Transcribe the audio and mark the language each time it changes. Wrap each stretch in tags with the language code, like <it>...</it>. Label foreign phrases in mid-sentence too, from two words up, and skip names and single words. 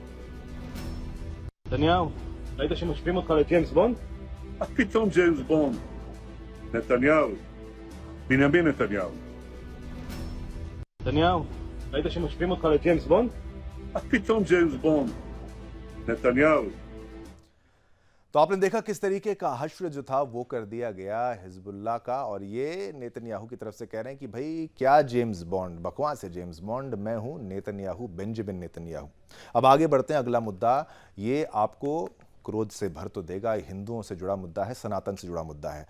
<he>נתניהו, ראית שמשווים אותך לג'יימס בונד? מה פתאום ג'יימס בונד? נתניהו. בנימין נתניהו. נתניהו, ראית שמשווים אותך לג'יימס בונד? מה פתאום ג'יימס בונד? נתניהו.</he> <hi>तो आपने देखा किस तरीके का हश्र जो था वो कर दिया गया हिजबुल्लाह का, और ये नेतन्याहू की तरफ से कह रहे हैं कि भाई क्या जेम्स बॉन्ड, बकवास है जेम्स बॉन्ड, मैं हूं नेतन्याहू, बेंजामिन नेतन्याहू। अब आगे बढ़ते हैं, अगला मुद्दा ये आपको क्रोध से भर तो देगा, हिंदुओं से जुड़ा मुद्दा है, सनातन से जुड़ा मुद्दा है।</hi>